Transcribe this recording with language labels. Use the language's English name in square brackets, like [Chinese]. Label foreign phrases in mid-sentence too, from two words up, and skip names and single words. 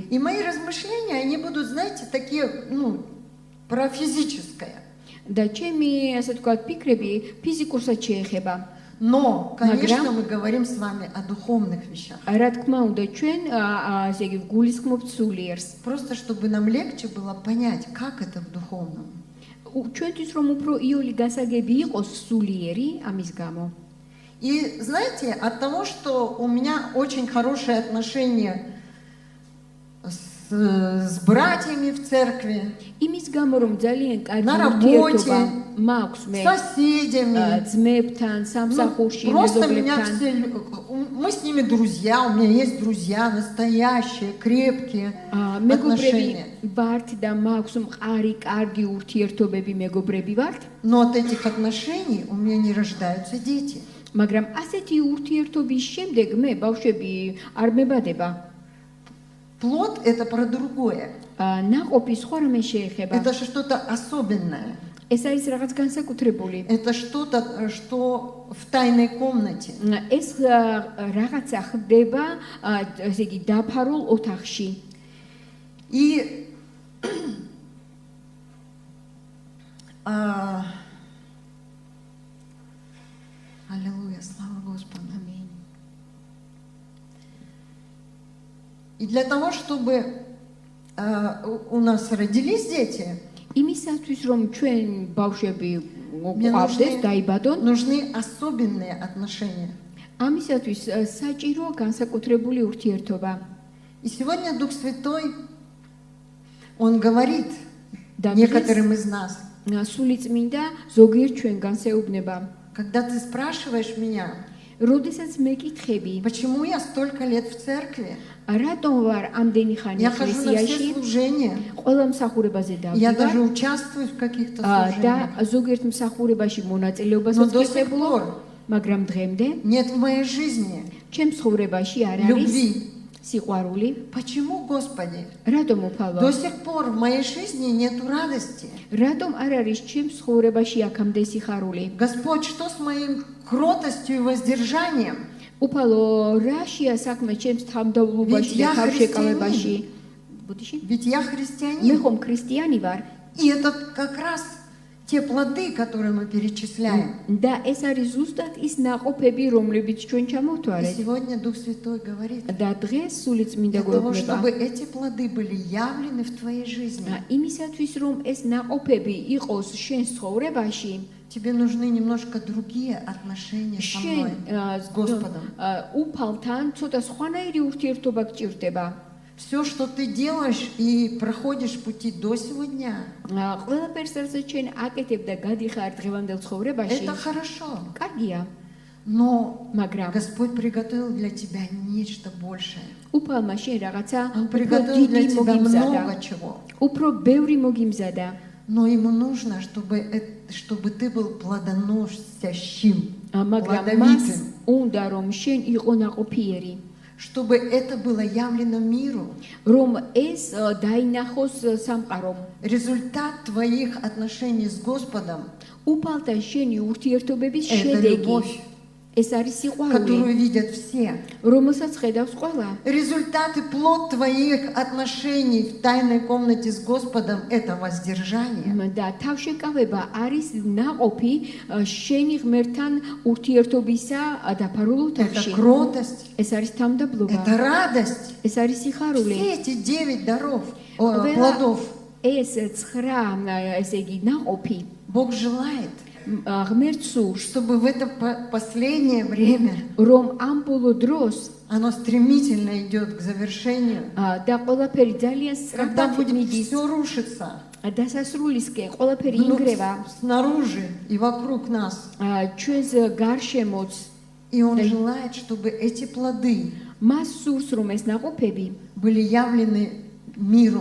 [Russian] И мои размышления, они будут, знаете, такие, про физическое. [Georgian] და ჩემი, ასე ვთქვათ, ფიქრები ფიზიკურსაც შეეხება. [Russian] Но, конечно, мы говорим с вами о духовных вещах. [Georgian] რა თქმა უნდა, ჩვენ ასე იგი გულისხმობთ სულიერს. [Russian] Просто чтобы нам легче было понять, как это в духовном. [Georgian] ჩვენთვის რომ უფრო იოლი გასაგები იყოს სულიერი ამის გამო. [Russian] И знаете, от того, что у меня очень хорошие отношения с братьями в церкви, [Georgian] იმის გამო რომ ძალიან კარგი [Russian] На [Georgian] ურთიერთობა [Russian] работе, [Georgian] მაქვს მე [Russian] соседями. [Georgian] ძმებთან, самсახურში, [Russian] Просто меня [Georgian] მეზობლებთან. [Russian] все, мы с ними друзья, у меня есть друзья настоящие, крепкие [Georgian] მეგობრები [Russian] отношения. [Georgian] ვართ და მაქვს მყარი, კარგი ურთიერთობები მეგობრები ვართ, [Russian] Но от этих отношений у меня не рождаются дети. [Georgian] მაგრამ ასეთი ურთიერთობის შემდეგ მე ბავშვები არ მებადება. [Russian] Плод – это про другое. [Georgian] ნაყოფი სხვა რამე შეეხება. [Russian] Это же что-то особенное. [Georgian] ეს არის რაღაც განსაკუთრებული. [Russian] Это что-то, что в тайной комнате. [Georgian] ეს რაღაცა ხდება, ესე იგი, დაფარულ ოთახში. [Russian] И аллилуйя, слава Господу. И для того, чтобы у нас родились дети, [Georgian] იმისათვის რომ ჩვენ ბავშვები [Russian] мне [Georgian] გვყავდეს, დაიბადონ, [Russian] нужны особенные отношения. [Georgian] ამისათვის საჭიროა განსაკუთრებული ურთიერთობა. [Russian] И сегодня Дух Святой, Он говорит [Georgian] და [Russian] некоторым из нас, [Georgian] სული წმინდა ზოგიერთ ჩვენგან შეუბნება. [Russian] когда ты спрашиваешь меня, [Georgian] როდესაც მეკითხები, [Russian] почему я столько лет в церкви, [Georgian] რატომ ვარ ამდენი ხანი [Russian] я хожу на все [Georgian] ეკლესიაში, [Russian] служения, [Georgian] ყველა მსახურებაზე [Russian] я [Georgian] დავდივარ [Russian] даже участвую в каких-то [Georgian] და [Russian] служениях, [Georgian] ზოგიერთ მსახურებაში [Russian] но [Georgian] მონაწილეობასაც [Russian] до сих [Georgian] ვიღებულობ, [Russian] пор [Georgian] მაგრამ დღემდე [Russian] нет в моей жизни [Georgian] ჩემ ცხოვრებაში არ არის [Russian] любви. [Georgian] სიყვარული. [Russian] Почему, Господи? [Georgian] რატომ [Russian] До [Georgian] უფალო? [Russian] сих пор в моей жизни нет радости. [Georgian] რატომ არ არის ჩემ ცხოვრებაში აქამდე სიხარული? [Russian] Господь, что с моей кротостью и воздержанием? [Georgian] უფალო, რაშია საქმე ჩემს [Russian] Ведь [Georgian] თავმდაბლობაში და [Russian] я [Georgian] თავშეკავებაში? ბუდიში? [Russian] Ведь я [Georgian] მე [Russian] христианин. [Georgian] ხომ ქრისტიანი ვარ [Russian] И это как раз те плоды, которые мы перечисляем. [Georgian] და ეს არის ზუსტად ის ნაყოფები, რომლებიც ჩვენ [Russian] И [Georgian] ჩამოვთვალეთ. [Russian] сегодня Дух Святой говорит, [Georgian] და დღეს სული წმინდა [Russian] для того, [Georgian] გვეუბნება [Russian] чтобы эти плоды были явлены в твоей жизни, [Georgian] იმისათვის, რომ ეს ნაყოფები იყოს შენ ცხოვრებაში, [Russian] тебе нужны немножко другие отношения со мной, [Georgian] შენ [Russian] с Господом. [Georgian] უფალთან ცოტა სხვანაირი ურთიერთობა გჭირდება. [Russian] Все, что ты делаешь и проходишь пути до сегодня, [Georgian] ყველაფერს, რასაც შენ აკეთებ და გადიხარ დღევანდელ ცხოვრებაში, [Russian] это хорошо. [Georgian] კარგია. [Russian] Но [Georgian] მაგრამ [Russian] Господь приготовил для тебя нечто большее. [Georgian] უფალმა შენ რაღაცა [Russian] Он [Georgian] უფრო [Russian] приготовил для [Georgian] დიდი [Russian] тебя [Georgian] მოგიმზადა. [Russian] много чего. [Georgian] უფრო ბევრი მოგიმზადა. [Russian] Но ему нужно, чтобы ты был плодоносящим, [Georgian] მაგრამ მას [Russian] плодовитым. [Georgian] უნდა რომ შენ იყო ნაყოფიერი, [Russian] Чтобы это было явлено миру. [Georgian] რომ ეს დაინახოს სამყარომ. [Russian] Результат твоих отношений с Господом [Georgian] უფალთან შენი ურთიერთობების [Russian] — это [Georgian] შედეგი [Russian] любовь, [Georgian] ეს არის სიყვარული, [Russian] которую видят все. [Georgian] რომელსაც ხედავს ყველა. [Russian] Результат и плод твоих отношений в тайной комнате с Господом — это воздержание. [Georgian] და თავშეკავება არის ნაყოფი შენი ღმერთთან ურთიერთობისა დაფარულ [Russian] Это [Georgian] ოთახში. [Russian] кротость, [Georgian] ეს არის თავმდაბლობა, [Russian] это радость. [Georgian] ეს არის სიხარული. [Russian] Все эти 9 даров, [Georgian] Ყველა [Russian] плодов [Georgian] ეს 9 ესე იგი ნაყოფი [Russian] Бог желает, [Georgian] ღმერთს სურს, [Russian] чтобы в это последнее время [Georgian] რომ ამ ბოლო დროს [Russian] оно стремительно идет к завершению. [Georgian] და ყველაფერი ძალიან [Russian] Когда [Georgian] სწრაფად [Russian] будет [Georgian] მიდის [Russian] все рушиться [Georgian] დასასრულისკენ, ყველაფერი ინგრევა [Russian] снаружи и вокруг нас. [Georgian] ჩვენს გარშემოც. [Russian] И Он желает, чтобы эти плоды [Georgian] მას სურს რომ ეს ნაყოფები [Russian] были явлены миру,